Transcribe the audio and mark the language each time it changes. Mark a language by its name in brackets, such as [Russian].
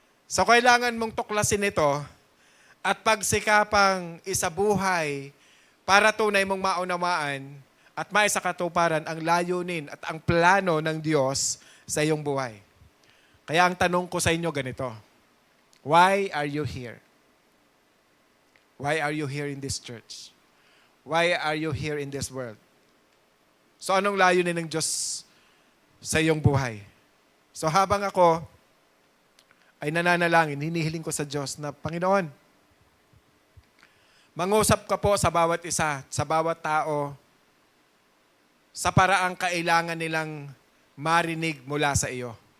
[Filipino] So kailangan mong tuklasin ito at pagsikapang isabuhay para tunay mong maunawaan at maisakatuparan ang layunin at ang plano ng Diyos sa iyong buhay. Kaya ang tanong ko sa inyo ganito, [English] why are you here? Why are you here in this church? Why are you here in this world? [Filipino] So anong layunin ng Diyos sa iyong buhay? So habang ako ay nananalangin, hinihiling ko sa Diyos na, Panginoon, mangusap ka po sa bawat isa, sa bawat tao, sa paraang kailangan nilang marinig mula sa iyo.